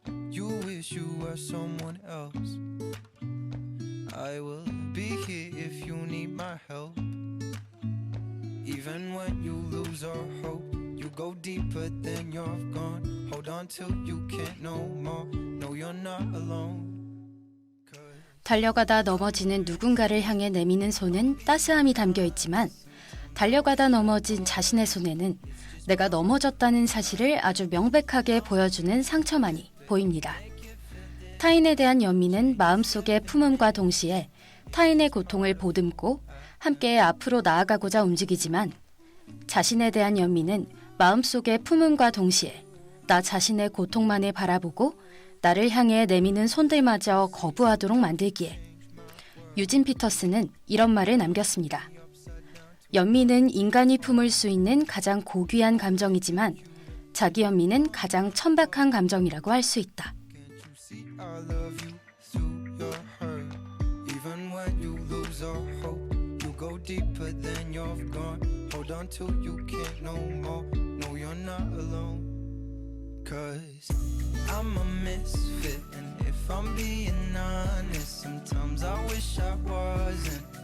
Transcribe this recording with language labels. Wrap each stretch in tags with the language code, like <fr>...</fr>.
<en>You wish you were someone else. I will be here if you need my help. Even when you lose all hope, you go deeper than you're gone. Hold on till you can't no more. No, you're not alone.</en> <ko>달려가다 넘어지는 누군가를 향해 내미는 손은 따스함이 담겨 있지만 달려가다 넘어진 자신의 손에는 내가 넘어졌다는 사실을 아주 명백하게 보여주는 상처만이 보입니다. 타인에 대한 연민은 마음속의 품음과 동시에 타인의 고통을 보듬고 함께 앞으로 나아가고자 움직이지만 자신에 대한 연민은 마음속의 품음과 동시에 나 자신의 고통만을 바라보고 나를 향해 내미는 손들마저 거부하도록 만들기에 유진 피터스는 이런 말을 남겼습니다. 연민은 인간이 품을 수 있는 가장 고귀한 감정이지만 자기 연민은 가장 천박한 감정이라고 할 수 있다.</ko> <en>I love you through your hurt. Even when you lose all hope, you go deeper than you've gone. Hold on till you can't no more. No, you're not alone. 'Cause I'm a misfit, and if I'm being honest, sometimes I wish I wasn't.</en>